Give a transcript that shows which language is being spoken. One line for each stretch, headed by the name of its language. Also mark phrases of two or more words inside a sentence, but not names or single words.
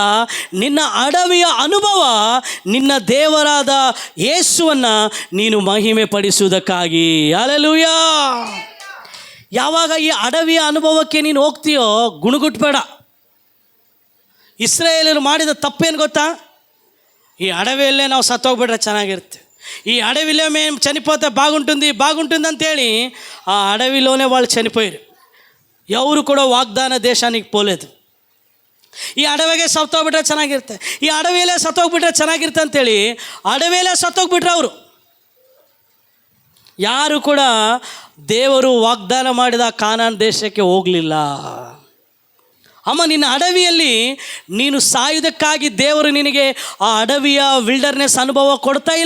Kannada: ನಿನ್ನ ಅಡವಿಯ ಅನುಭವ ನಿನ್ನ ದೇವರಾದ ಯೇಸುವನ್ನು ನೀನು ಮಹಿಮೆ ಪಡಿಸುವುದಕ್ಕಾಗಿ. ಹಲ್ಲೆಲೂಯಾ. ಯಾವಾಗ ಈ ಅಡವಿಯ ಅನುಭವಕ್ಕೆ ನೀನು ಹೋಗ್ತೀಯೋ, ಗುಣಗುಟ್ಬೇಡ. ಇಸ್ರಾಯೇಲರು ಮಾಡಿದ ತಪ್ಪೇನು ಗೊತ್ತಾ? ಈ ಅಡವಿಯಲ್ಲೇ ನಾವು ಸತ್ತೋಗ್ಬಿಟ್ರೆ ಚೆನ್ನಾಗಿರುತ್ತೆ,
Telugu: ఈ అడవిలో మేము చనిపోతే బాగుంటుంది అంతేಳಿ ఆ అడవిలోనే వాళ్ళు చనిపోయారు. ఎవరు కూడా వాగ్దాన దేశానికి పోలేదు.
Kannada: ಈ ಅಡವಿಗೆ ಸತ್ತೋಗ್ಬಿಟ್ರೆ ಚೆನ್ನಾಗಿರುತ್ತೆ, ಈ ಅಡವಿಯಲ್ಲೇ ಸತ್ತೋಗ್ಬಿಟ್ರೆ ಚೆನ್ನಾಗಿರುತ್ತೆ ಅಂತೇಳಿ ಅಡವಿಯಲ್ಲೇ ಸತ್ತೋಗ್ಬಿಟ್ರೆ ಅವರು. ಯಾರು ಕೂಡ ದೇವರು ವಾಗ್ದಾನ ಮಾಡಿದ ಕಾನಾನ್ ದೇಶಕ್ಕೆ ಹೋಗಲಿಲ್ಲ. ಅಮ್ಮ, ನಿನ್ನ ಅಡವಿಯಲ್ಲಿ ನೀನು ಸಾಯುವುದಕ್ಕಾಗಿ ದೇವರು ನಿನಗೆ ಆ ಅಡವಿಯ ವಿಲ್ಡರ್ನೆಸ್ ಅನುಭವ ಕೊಡ್ತಾ ಇಲ್ಲ.